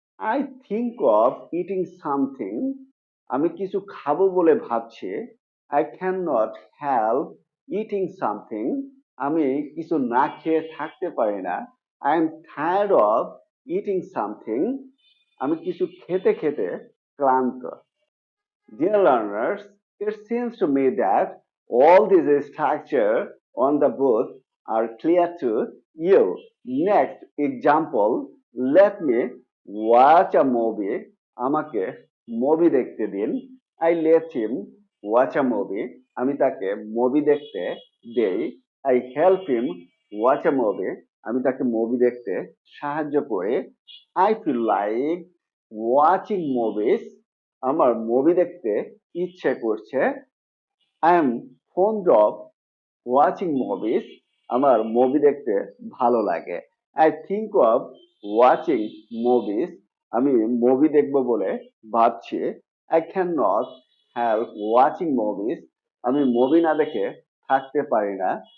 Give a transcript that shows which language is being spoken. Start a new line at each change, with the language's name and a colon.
English: I think of eating something,
Bangla: আমি কিছু খাবো বলে ভাবছি।
English: I can not help eating something,
Bangla: আমি কিছু না খেয়ে থাকতে পারি না।
English: I am tired of eating something,
Bangla: আমি কিছু খেতে খেতে ক্লান্ত।
English: Dear learners, it seems to me that all these structure on the book are clear to you. Next example, let me watch a movie.
Bangla: আমাকে মুভি দেখতে দিন।
English: I let him watch a movie.
Bangla: আমি তাকে movie দেখতে দেই।
English: I help him watch a movie.
Bangla: আমি তাকে movie দেখতে সাহায্য করি।
English: I feel like watching movies.
Bangla: আমার মুভি দেখতে ইচ্ছে করছে।
English: I am fond of watching movies,
Bangla: আমার মুভি দেখতে ভালো লাগে।
English: I think of watching movies,
Bangla: আমি মুভি দেখবো বলে ভাবছি।
English: I can not help watching movies,
Bangla: আমি মুভি না দেখে থাকতে পারি না।